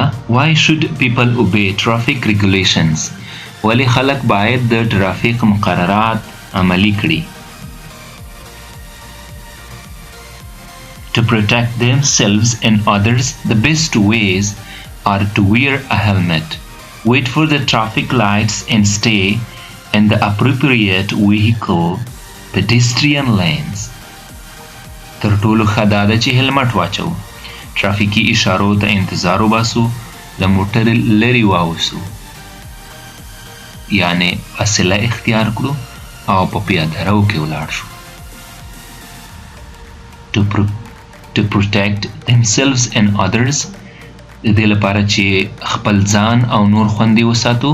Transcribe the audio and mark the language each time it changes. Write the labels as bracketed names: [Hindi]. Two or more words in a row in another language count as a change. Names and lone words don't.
[English] Why should people obey traffic regulations? [Pashto] ولی خلک باید د ټرافیک مقررات عملی کړي؟ [English] To protect themselves and others, the best ways are to wear a helmet, wait for the traffic lights and stay in the appropriate vehicle pedestrian lanes. [Pashto] تر ټولو ښه دا ده چې هلمټ واچو، ترافیکي اشارو ته انتظار وباسو، له موټر لرې واوسو، یعنی فاصله اختیار کړو او په پیاده رو کې ولاړ شو. [English] To protect themselves and others، [Pashto] د دې لپاره چې خپل ځان او نور خوندي وساتو.